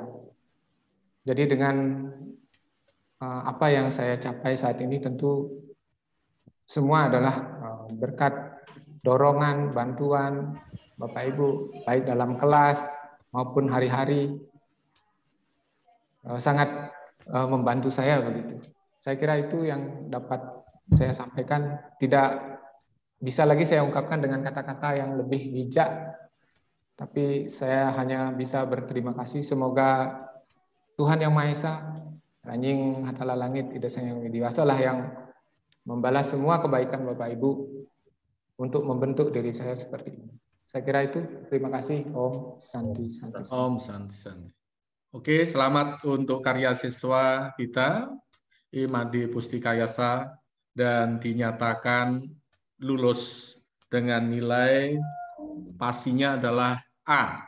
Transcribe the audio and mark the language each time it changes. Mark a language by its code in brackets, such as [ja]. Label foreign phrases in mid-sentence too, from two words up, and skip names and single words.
[id] Jadi dengan apa yang saya capai saat ini tentu semua adalah berkat dorongan, bantuan Bapak Ibu, baik dalam kelas maupun hari-hari, sangat membantu saya begitu. Saya kira itu yang dapat saya sampaikan. Tidak bisa lagi saya ungkapkan dengan kata-kata yang lebih bijak, tapi saya hanya bisa berterima kasih. Semoga Tuhan Yang Maha Esa Ranjing hatala langit ida sayang widiwasa lah yang membalas semua kebaikan Bapak Ibu untuk membentuk diri saya seperti ini. Saya kira itu. Terima kasih. [sa] Om Santi Santi. Om Santi Santi. [id] Oke, selamat untuk karya siswa kita Imade Pustikayasa dan dinyatakan lulus dengan nilai pastinya adalah A.